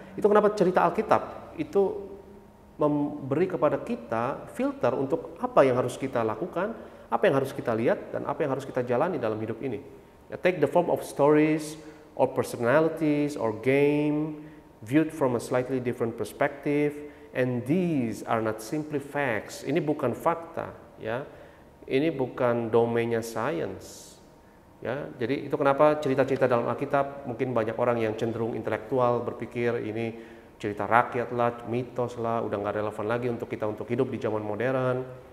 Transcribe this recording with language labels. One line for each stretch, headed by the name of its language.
Indonesian: Itu kenapa cerita Alkitab itu memberi kepada kita filter untuk apa yang harus kita lakukan, apa yang harus kita lihat, dan apa yang harus kita jalani dalam hidup ini.
English: Ya, take the form of stories, or personalities, or game, viewed from a slightly different perspective, and these are not simply facts.
Indonesian: Ini bukan fakta, ya. Ini bukan domainnya science. Ya, jadi itu kenapa cerita-cerita dalam Alkitab mungkin banyak orang yang cenderung intelektual berpikir ini cerita rakyat lah, mitos lah, udah nggak relevan lagi untuk kita untuk hidup di zaman modern.